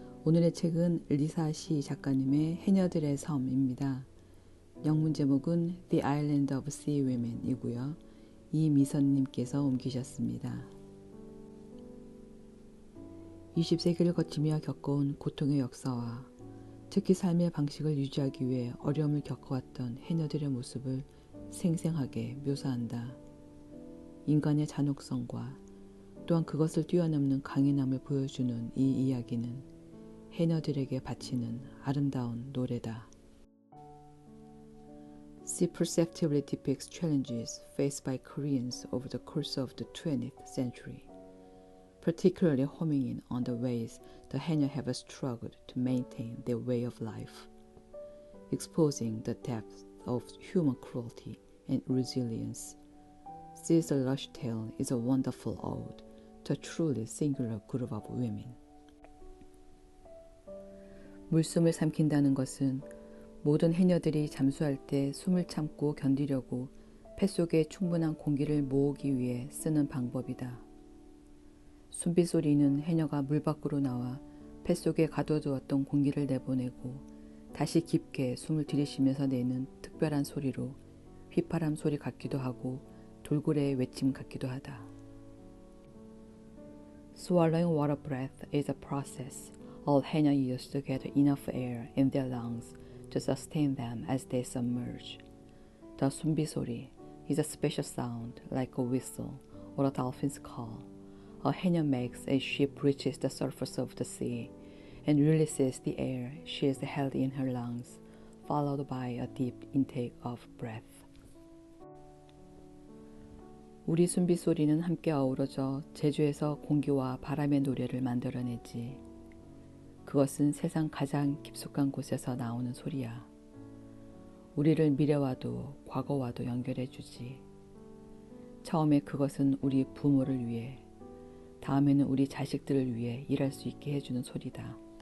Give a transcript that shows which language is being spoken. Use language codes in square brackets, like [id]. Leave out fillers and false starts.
[ko] 오늘의 책은 리사시 작가님의 해녀들의 섬입니다. 영문 제목은 The Island of Sea Women 이고요. 이미선님께서 옮기셨습니다. 20세기를 거치며 겪어온 고통의 역사와 특히 삶의 방식을 유지하기 위해 어려움을 겪어왔던 해녀들의 모습을 생생하게 묘사한다. 인간의 잔혹성과 또한 그것을 뛰어넘는 강인함을 보여주는 이 이야기는 해녀들에게 바치는 아름다운 노래다. [en] Sea perceptively depicts challenges faced by Koreans over the course of the 20th century, particularly homing in on the ways the Haenyeo have struggled to maintain their way of life, exposing the depth of human cruelty and resilience. Sea's Lush Tale is a wonderful ode to a truly singular group of women. [ko] 물숨을 삼킨다는 것은 모든 해녀들이 잠수할 때 숨을 참고 견디려고 뱃속에 충분한 공기를 모으기 위해 쓰는 방법이다. 숨빗소리는 해녀가 물 밖으로 나와 뱃속에 가둬두었던 공기를 내보내고 다시 깊게 숨을 들이쉬면서 내는 특별한 소리로 휘파람 소리 같기도 하고 돌고래의 외침 같기도 하다. [en] Swallowing water breath is a process all Haenyeo use to get enough air in their lungs to sustain them as they submerge. The 숨빗소리 is a special sound like a whistle or a dolphin's call a Haenyeo makes as she reaches the surface of the sea and releases the air she has held in her lungs, followed by a deep intake of breath. [ko] 우리 숨빗소리는 함께 어우러져 제주에서 공기와 바람의 노래를 만들어내지. 그것은 세상 가장 깊숙한 곳에서 나오는 소리야. 우리를 미래와도 과거와도 연결해주지. 처음에 그것은 우리 부모를 위해, 다음에는 우리 자식들을 위해 일할 수 있게 해주는 소리다.